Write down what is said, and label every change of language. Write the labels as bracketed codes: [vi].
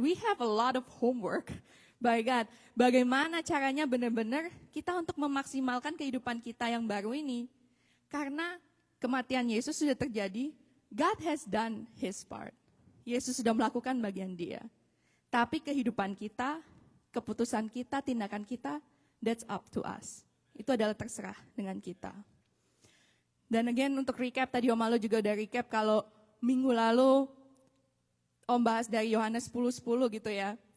[en] We have a lot of homework by God. [id] Bagaimana caranya benar-benar kita untuk memaksimalkan kehidupan kita yang baru ini. Karena kematian Yesus sudah terjadi, [en] God has done his part. [id] Yesus sudah melakukan bagian dia. Tapi kehidupan kita, keputusan kita, tindakan kita, [en] that's up to us. [id] Itu adalah terserah dengan kita. Dan untuk recap, tadi Om Malo juga udah recap kalau minggu lalu Om bahas dari Yohanes 10:10 gitu ya.